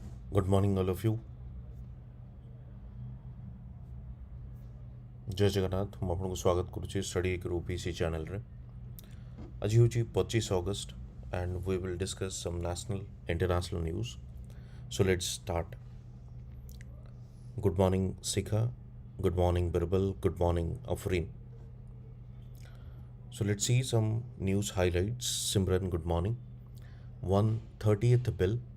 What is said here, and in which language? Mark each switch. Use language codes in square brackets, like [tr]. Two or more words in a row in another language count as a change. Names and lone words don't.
[en] Good morning, all of you. [hi] जय जगन्नाथ [or] ମୁଁ ଆପଣଙ୍କୁ ସ୍ୱାଗତ କରୁଛି StudyIQ OPSC ଚ୍ୟାନେଲରେ। ଆଜି ହେଉଛି 25 ଅଗଷ୍ଟ [en] and we will discuss some national international news. So let's start. Good morning Sikha, good morning Birbal, good morning Afreen. So let's see some news highlights. Simran, good morning. 130th bill.